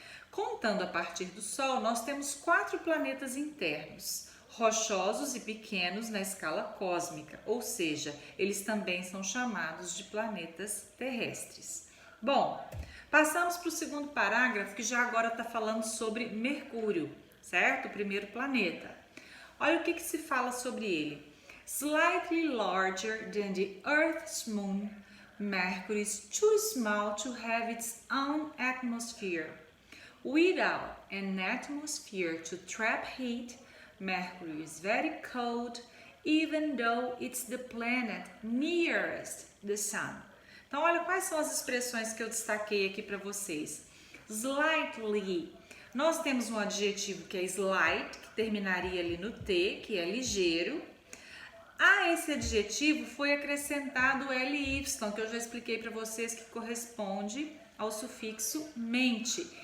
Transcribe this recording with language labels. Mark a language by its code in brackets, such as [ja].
[pt] Contando a partir do Sol, nós temos 4 planetas internos, rochosos e pequenos na escala cósmica, ou seja, eles também são chamados de planetas terrestres. Bom, passamos para o segundo parágrafo, que já agora está falando sobre Mercúrio, certo? O primeiro planeta. Olha o que se fala sobre ele. [en] Slightly larger than the Earth's moon, Mercury is too small to have its own atmosphere. Without an atmosphere to trap heat, Mercury is very cold, even though it's the planet nearest the Sun. [pt] Então, olha quais são as expressões que eu destaquei aqui para vocês. Slightly. Nós temos um adjetivo que é slight, que terminaria ali no T, que é ligeiro. A esse adjetivo foi acrescentado o ly, que eu já expliquei para vocês que corresponde ao sufixo mente.